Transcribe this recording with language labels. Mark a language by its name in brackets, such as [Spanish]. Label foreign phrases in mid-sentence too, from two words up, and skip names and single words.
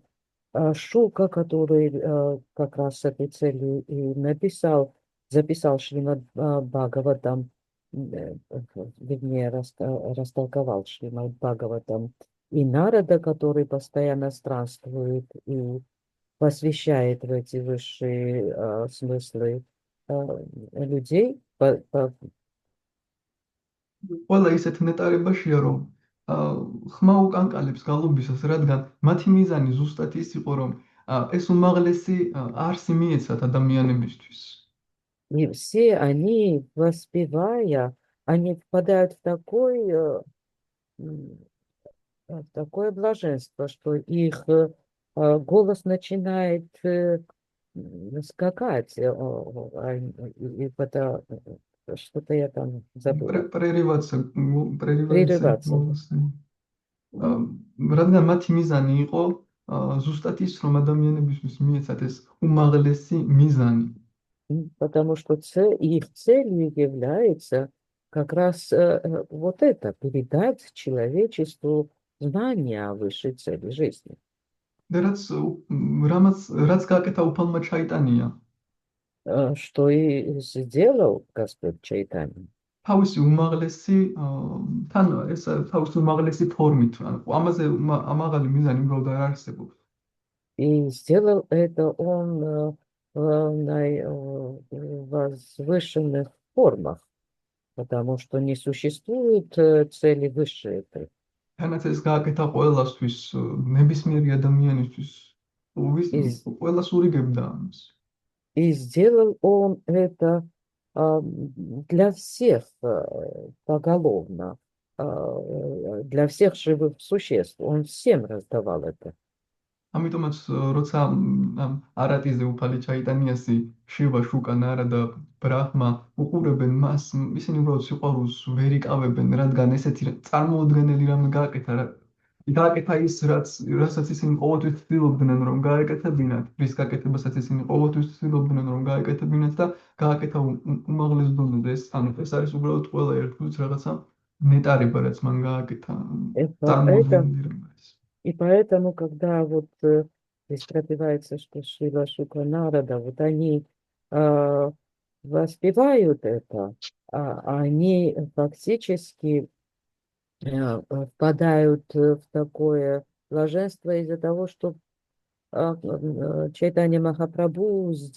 [Russian] Шука, который как раз с этой целью и записал Шримад Бхагаватам, вернее, растолковал Шримад Бхагаватам, и Нарада, который постоянно странствует и посвящает в эти высшие смыслы людей. [Georgian] ყველა ისეთ ნეტარებაშია, რომ ხმა უკანკალებს გალობისას, რადგან მათი მიზანი ზუსტად ის იყო, რომ ეს უმაღლესი არსი მიეცათ ადამიანებისთვის. [Russian] И все они, воспевая, они впадают в такое блаженство, что их голос начинает скакать. И это что-то я там забыла. Прерываться. [Georgian] რადგან მათი მიზანი იყო ზუსტად ის, რომ ადამიანებისთვის მიეცათ ეს უმაღლესი მიზანი. [Russian] Потому что их целью является как раз вот это, передать человечеству знания о высшей цели жизни. [Georgian] და რაც გააკეთა უფალმა ჩაიტანია, [Russian] что и сделал Господь Чайтанья. [Georgian] თავისი უმაღლესი თან ეს თავისი უმაღლესი ფორმით, ამაზე ამაღალი მიზანი უბრალოდ არ არსებობს. [Russian] И сделал это он в наивозвышенных формах, потому что не существует цели выше этой. [Georgian] თანაც ეს გააკეთა ყველასთვის, ნებისმიერი ადამიანისთვის, ყველას ურიგებდა ამას. [Russian] И сделал он это для всех поголовно, для всех живых существ. Он всем раздавал это. [Georgian] ამიტომაც როცა არატიზე უფალი ჩაიტანიასი, შივა, შუკა, ნარადა, ბრაჰმა უყურებენ მას, ისინი უბრალოდ სიყვარულს ვერ იკავებენ, რადგან ესეთი წარმოუდგენელი რამე გააკეთა ის, რასაც ისინი ყოველთვის ცდილობდნენ რომ გაეკეთებინათ, რის გაკეთებასაც ისინი ყოველთვის ცდილობდნენ რომ გაეკეთებინათ და გააკეთა უმაღლეს დონეზე. ეს არის უბრალოდ ყველა ერთგულს რაღაცა ნეტარება, რაც მან გააკეთა, [Russian] И поэтому, [Georgian] წარმოუდგენელი ეს. [Russian] и поэтому, когда вот здесь пропевается, что Шрила Шукра Нарада, вот они а, воспевают это, они фактически впадают в такое блаженство из-за того, что Чайтанья Махапрабху